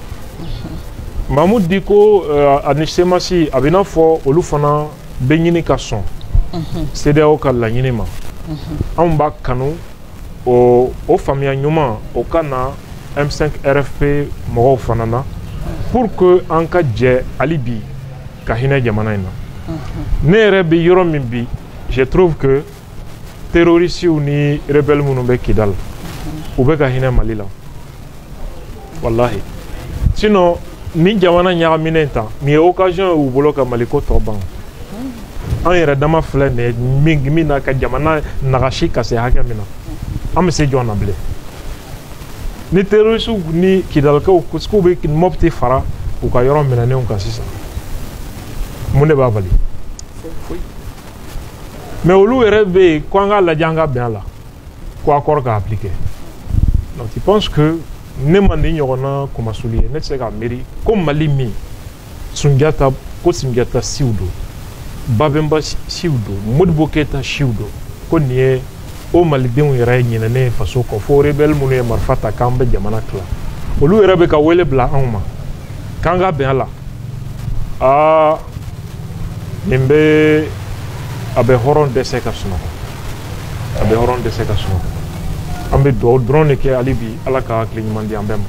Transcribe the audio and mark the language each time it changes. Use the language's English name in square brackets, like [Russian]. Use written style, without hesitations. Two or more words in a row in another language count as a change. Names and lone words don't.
[Bambara] Mahmoud Diko ani Semasi a bɛ n'a fɔ olu fana bɛ ɲini ka sɔn CEDEAO ka laɲini ma anw b'a kanu o faamuya ɲuman o ka na M5 RFP mɔgɔw fana na pour que an ka jɛ hali bi ka hinɛ jamana in na ne yɛrɛ bɛ yɔrɔ min bi [French] je trouve que [Bambara] terroristes ni rebelles minnu bɛ Kidal u bɛ ka hinɛ Mali la wallahi sinon ni jamana ɲagaminen ta nin ye occasion ye u bolo ka Maliko tɔ ban an yɛrɛ dama filɛ nin ye min na ka jamana nagasi ka se hakɛ min na an bɛ se jɔn na bilen. Ni terroristes ni Kidalkaw kusku be Mopti fara u ka yɔrɔ minɛnenw kan sisan mun de b'a bali mais olu yɛrɛ bɛ yen ko an ka lajɛ an ka bɛn a la ko accord ka appliquer donc [French] tu penses que [Bambara] ne ma nin ɲɔgɔnna kumasuli ye ne tɛ se ka miiri ko Mali min Sunjata ko Sunjata siw don Babemba siw don Modibo Keyita siw don ko nin ye o malidenw yɛrɛ ye ɲinɛnen faso kɔ fo rebelle minnu ye marifa ta k'an bɛ jamana tila olu yɛrɛ bɛ ka wele bila anw ma k'an ka bɛn a la nin bɛ a bɛ hɔrɔn dɛsɛ ka sunɔgɔ an bɛ dugawu dɔrɔn de kɛ hali bi ala ka hakili ɲuman di an bɛɛ ma.